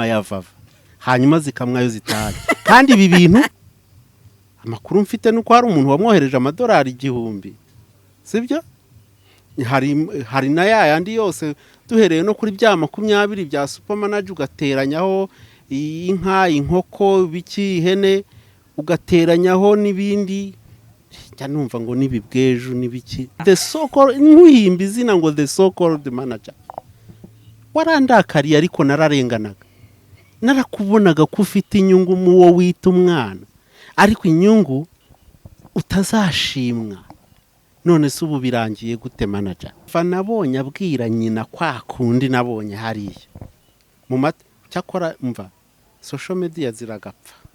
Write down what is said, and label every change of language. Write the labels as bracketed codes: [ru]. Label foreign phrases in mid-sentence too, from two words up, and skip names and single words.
[rw] ya vava hanyuma zikamwayo zitahanye kandi ibi bintu amakuru mfite nuko hari umuntu wamwohereje amadolari 1000 sibyo hari na yandi yose duhereye no kuri bya 20 bya supermanager ugateranyaho inka inkoko biki ihene ugateranyaho nibindi cyane numva ngo nibibweju nibiki [en] the so called [rw] nkuhimba izina ngo [en] the so called [rw] manager warandakariye ariko nararenganaga narakubonaga ko ufite inyungu mu wo wita umwana ariko inyungu utazashimwa none se ubu birangiye gute manager fa nabonye abwira nyina kwa kundi nabonye hariya mu cyakora mva [en] social media [rw] ziragapfa